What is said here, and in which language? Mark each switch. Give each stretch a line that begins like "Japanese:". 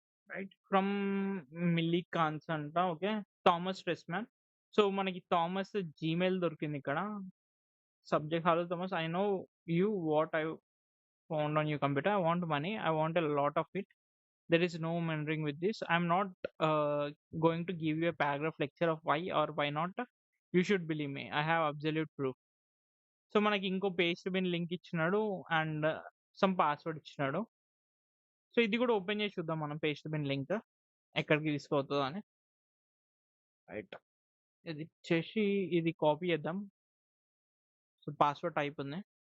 Telugu: Right. From milli ఖాన్స్ అంట. Okay. Thomas స్ట్రెస్‌మ్యాన్. So, మనకి Thomas Gmail దొరికిందిక్కడ.
English: Subject hello Thomas I know you what I found on your computer. I want money. I want a lot of it. There is no meandering with this. I'm not going to give you a paragraph lecture of why or why not. You should believe me. I have absolute proof.
Telugu: So మనకి ఇంకో paste bin link ఇచ్చినాడు and some password ఇచ్చినాడు. So ఇది కూడా open చేసి చూద్దాం మనం paste bin link ఎక్కడికి తీసుకుపోతుందో అని. రైట్. ఇది ఇచ్చేసి ఇది కాపీ చేద్దాం. సో పాస్వర్డ్ టైప్ ఉంది.